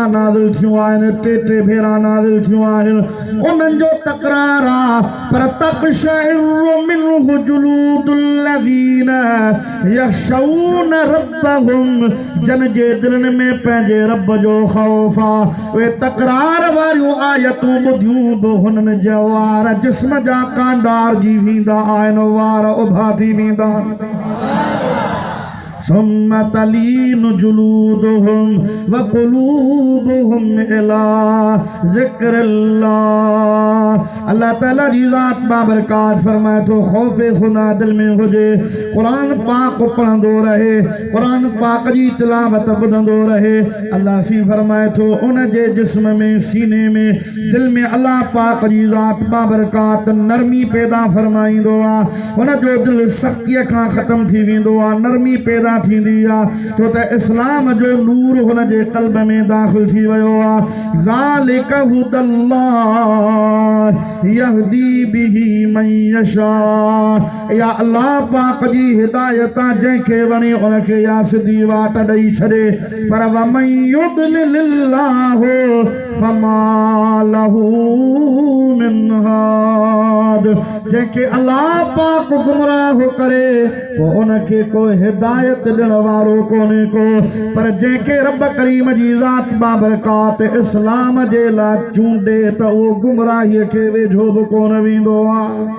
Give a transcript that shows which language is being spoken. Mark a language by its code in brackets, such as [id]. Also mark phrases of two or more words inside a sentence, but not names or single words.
[sd] नाज़िल थियूं आहिनि टे भेरा नाज़िल थियूं आहिनि उन्हनि जो तकरार आहे पर [ar] تقشعر منه جلود الذين يخشون ربهم [sd] जन जे दिलनि में पंहिंजे रब जो ख़ौफ़ आहे उहे तकरार वारियूं आयतूं ॿुधियूं बि हुननि जा वार जिस्म जा कांडार जी वेंदा आहिनि वार उभा थी वेंदा [ar] ثم تلين جلودهم وقلوبهم إلى ذكر الله [sd] अल्लाह ताला जी ज़ात बाबरकात फरमाए थो ख़ौफ़े खुदा दिल में हुजे कुरान पाक पढ़ंदो रहे कुरान पाक जी तिलावत ॿुधंदो रहे अल्लाह सी फरमाए थो उन जे जिस्म में सीने में दिल में अल्लाह पाक जी ज़ात बाबरकात नरमी पैदा फरमाईंदो आहे उन जो दिल सख़्तीअ खां ख़त्म थी वेंदो आहे नरमी पैदा थींदी आहे छो त इस्लाम जो नूर हुन जे क़ल्ब में दाख़िल थी वियो आहे ज़ालिका [ar] هدى الله يهدي به من يشاء [sd] या अल्लाह पाक जी हिदायत जंहिंखे वणे उनखे या सिधी वाट ॾेई छॾे पर [ar] ومن يضلل الله فما له من هاد [sd] जंहिंखे अल्लाह पाक गुमराह करे पोइ उनखे कोई हिदायत ॾियण वारो कोन्हे को पर जंहिंखे रब करीम जी ज़ात बाबरकात इस्लाम जे लाइ चूंडे त उहो गुमराहीअ खे वेझो बि कोन वेंदो आहे